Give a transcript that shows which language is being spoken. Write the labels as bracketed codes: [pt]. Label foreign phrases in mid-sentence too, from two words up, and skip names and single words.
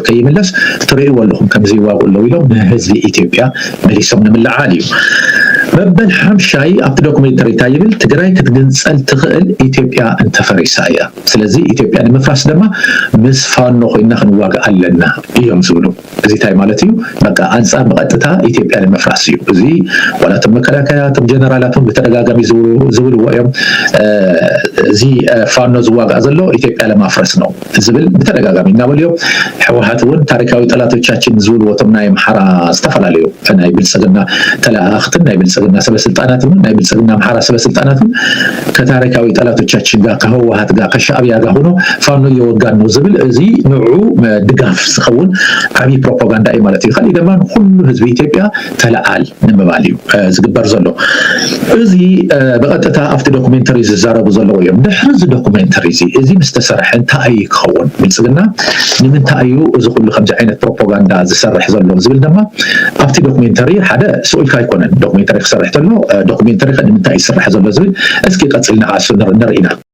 [ti] ከይምለስ ትርእይዎ ኣለኹም ከምዚ ይዋግኡ ኣለዉ ኢሎም ንህዝቢ ኢትዮጵያ መሊሶም ንምልዓል እዩ መበል ሓምሻይ ኣብቲ ዶክሜንተሪ እንታይ ይብል ትግራይ ክትግንፀል ትኽእል ኢትዮጵያ እንተፈሪሳ እያ ስለዚ ኢትዮጵያ ንምፍራስ ድማ ምስ ፋኖ ኮይና ክንዋጋእ ኣለና እዮም ዝብሉ እዚ እንታይ ማለት እዩ በቃ አንጻር ብቐጥታ ኢትዮጵያ ንምፍራስ እዩ እዚ ዋላቶም መከላከያቶም ጀነራላቶም ብተደጋጋሚ ዝብልዎ እዮም እዚ ፋኖ ዝዋጋእ ዘሎ [am] ኢትዮጵያ ለማፍረስ ነው [ti] ዝብል ብተደጋጋሚ እናበሉ እዮም ሕወሓት እውን [am] ታሪካዊ ጠላቶቻችን [ti] ዝብልዎ እቶም ናይ ኣምሓራ ዝተፈላለዩ ናይ ብልጽግና ተላእኽትን ናይ ብልጽግና ሰበስልጣናትን ናይ ብልጽግና አምሓራ ሰበስልጣናትን [am] ከታሪካዊ ጠላቶቻችን ጋር ከህወሓት ጋር ከሻዕብያ ጋር ሆኖ ፋኖ እየወጋን ነው [ti] ዝብል እዚ ንዑ ድጋፍ ዝኸውን ዓብዪ ፕሮፓጋንዳ እዩ ማለት እዩ ካልእ ድማ ኩሉ ህዝቢ ኢትዮጵያ ተለዓል ንምባል እዩ ዝግበር ዘሎ እዚ ብቐጥታ ኣብቲ ዶክሜንተሪ ዝዛረቡ ዘለዉ እዮም ድሕሪ እዚ ዶክሜንተሪ እዚ ምስ ተሰርሐ እንታይ ክኸውን ብልጽግና ንምንታይ እዩ እዚ ኩሉ ከምዚ ዓይነት ፕሮፓጋንዳ ዝሰርሕ ዘሎ ዝብል ድማ ኣብቲ ዶክሜንተሪ ሓደ ስኡልካ ኣይኮነን ዶክሜንተሪ ክሰርሕ ተሎ ዶክሜንተሪ ንምንታይ ይስራሕ ዘሎ ዝብል እስኪ ቀፅልና ዓሱ ንርኢና